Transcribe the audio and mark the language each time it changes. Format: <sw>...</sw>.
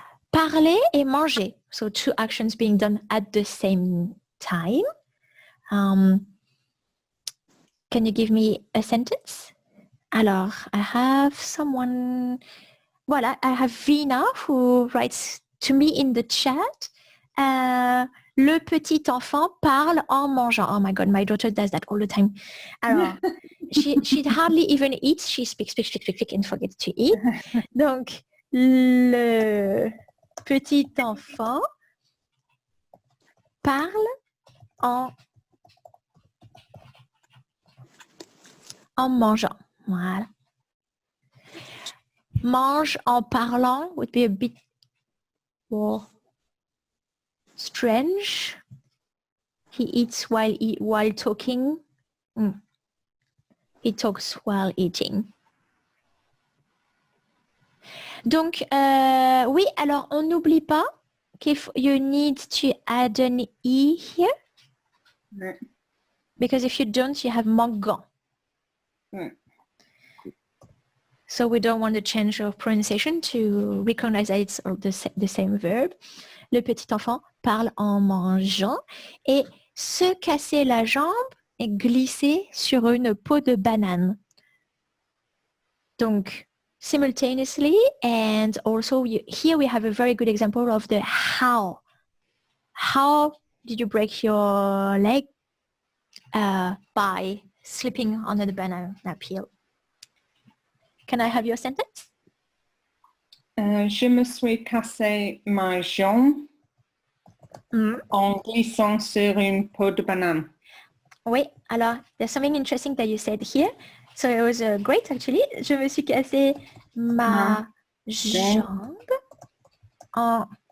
<fr>Parler et manger.</fr> <en>So 2 actions being done at the same time. Can you give me a sentence? Alors, I have someone, voilà, I have Vina who writes to me in the chat.</en> <fr>Le petit enfant parle en mangeant.</fr> <en>Oh my God, my daughter does that all the time. Alors, she hardly even eats. She speaks and forgets to eat.</en> <fr>Donc, le petit enfant parle en mangeant. Voilà. Mange en parlant</fr> <en>would be a bit more strange. He eats while talking. He talks while eating.</en> <fr>Donc, oui, alors on n'oublie pas qu'</fr> <en>if you need to add an E here.</en> <fr>Ouais.</fr> <en>Because if you don't, you have mangeant.</en> <fr>Ouais.</fr> <en>So we don't want to change our pronunciation to recognize that it's the same verb.</en> <fr>Le petit enfant parle en mangeant et se casser la jambe et glisser sur une peau de banane. Donc,</fr> <en>simultaneously, and also here we have a very good example of the how. How did you break your leg? By slipping on the banana peel. Can I have your sentence?</en> <fr>Je me suis cassé ma jambe en glissant sur une peau de banane. Oui, alors,</fr> <en>there's something interesting that you said here. So it was great, actually.</en> <fr>Je me suis cassé ma jambe en</fr>